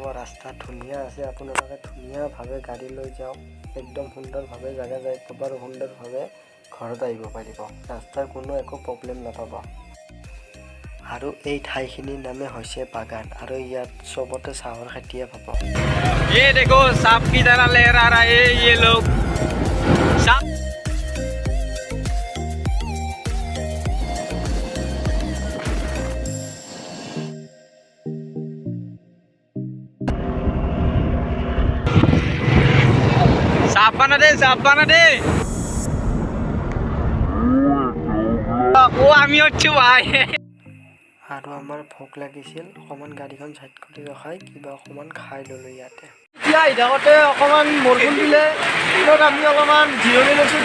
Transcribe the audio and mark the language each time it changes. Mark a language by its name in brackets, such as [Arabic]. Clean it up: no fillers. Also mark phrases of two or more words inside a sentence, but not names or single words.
[Assamese] ৰাস্তা ধুনীয়া আছে, আপোনালোকে ধুনীয়াভাৱে গাড়ী লৈ যাওক। একদম সুন্দৰভাৱে জেগা যাই পাব আৰু সুন্দৰভাৱে ঘৰত আহিব পাৰিব। ৰাস্তাৰ কোনো একো প্ৰব্লেম নাপাব। আৰু এই ঠাইখিনিৰ নামে হৈছে বাগান, আৰু ইয়াত চবতে চাহৰ খেতিয়ে পাব। [Hindi] ए देखो साप कि तरह लहरा रहा है ये लोग। साप साप बना दे। [Bangla] ও আমি হচ্ছে ভাই। [Assamese] আৰু আমাৰ ভোক লাগিছিল, অকণমান গাড়ীখন চাইড কৰি ৰখাই কিবা অকণমান খাই ল'লোঁ ইয়াতে। এতিয়া আহি থাকোঁতে অকণমান বৰষুণ দিলে, দিনত আমি অলপমান জিৰণি লৈছোঁ।